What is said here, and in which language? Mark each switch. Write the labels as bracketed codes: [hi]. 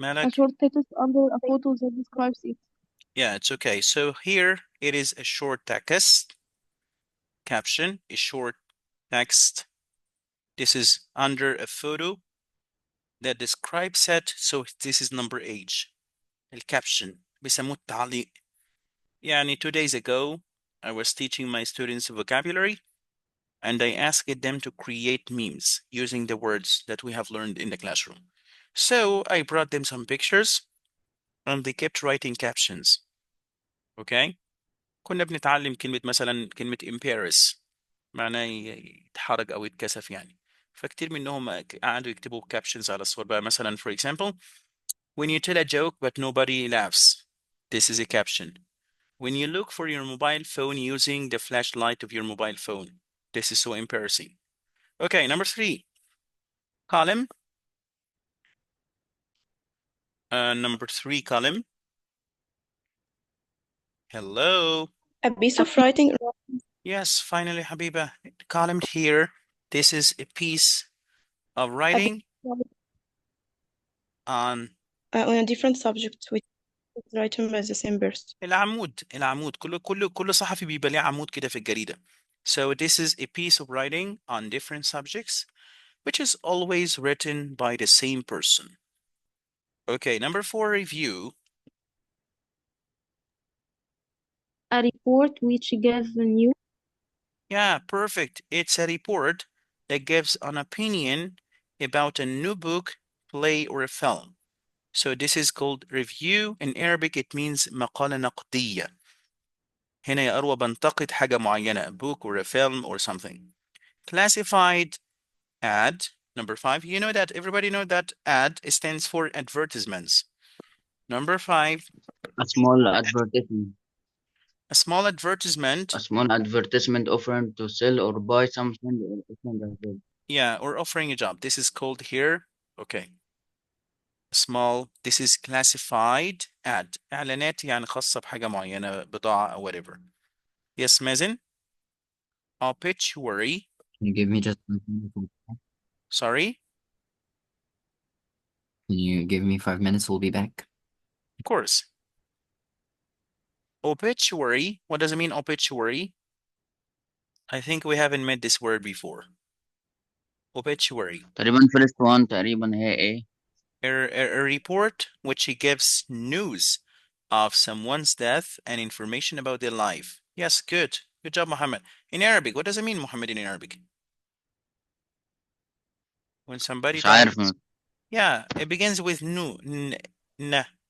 [en] Malak. short text under a photo that describes it. Yeah, it's okay. So here it is a short text. Caption is short text. This is under a photo that describes it. So this is number H. [ar] الكابشن بيسموه التعليق. [en] يعني 2 days ago, I was teaching my students vocabulary and I asked them to create memes using the words that we have learned in the classroom. So I brought them some pictures and they kept writing captions. Okay? [ar] كنا بنتعلم مثلا كلمة embarrass معناه يتحرج أو يتكسف يعني. فكتير منهم قعدوا يكتبوا captions على الصور بقى مثلا [en] for example when you tell a joke but nobody laughs, this is a caption. When you look for your mobile phone using the flashlight of your mobile phone, this is so embarrassing. Okay, number 3, column. Number 3, column. Hello. A piece of writing Yes, finally, Habiba. Column here. This is a piece of writing on on a different subject with written by the same person. [ar] العمود. كل صحفي بيبقى ليه عمود كده في الجريدة. [en] So this is a piece of writing on different subjects, which is always written by the same person. Okay, number 4, review. A report which gives news. Yeah, perfect. It's a report that gives an opinion about a new book, play, or a film. So this is called review. In Arabic, it means [ar] مقالة نقدية. هنا يا أروى بنتقد حاجة معينة, [en] a book or a film or something. Classified ad. Number 5, you know that everybody know that ad stands for advertisements. Number 5, A small advertisement. a small advertisement. A small advertisement offering to sell or buy something or offering a job. Yeah, or offering a job. This is called here. Okay. Small. This is classified ad. [ar] إعلانات يعني خاصة بحاجة معينة, بضاعة أو whatever. [en] Yes, Mazen? Obituary. Can you give me just 5 minutes? Sorry? Can you give me 5 minutes? We'll be back. Of course. Obituary. What does it mean, obituary? I think we haven't met this word before. Obituary. [ar] تقريبا [en] first one [ar] تقريبا هي ايه؟ [en] A report which gives news of someone's death and information about their life. Yes, good. Good job, Muhammad. In Arabic, what does it mean, Muhammad, in Arabic? When somebody [ar] مش [en] dies? [ar] عارف. [en] Yeah, it begins with nu. N.